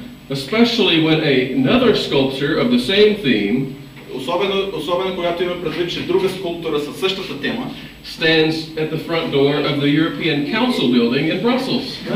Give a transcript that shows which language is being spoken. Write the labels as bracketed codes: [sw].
[en] Especially when another sculpture of the same theme, [bg] особено когато има предвид, че друга скулптура със същата тема [en] stands at the front door of the European Council building in Brussels.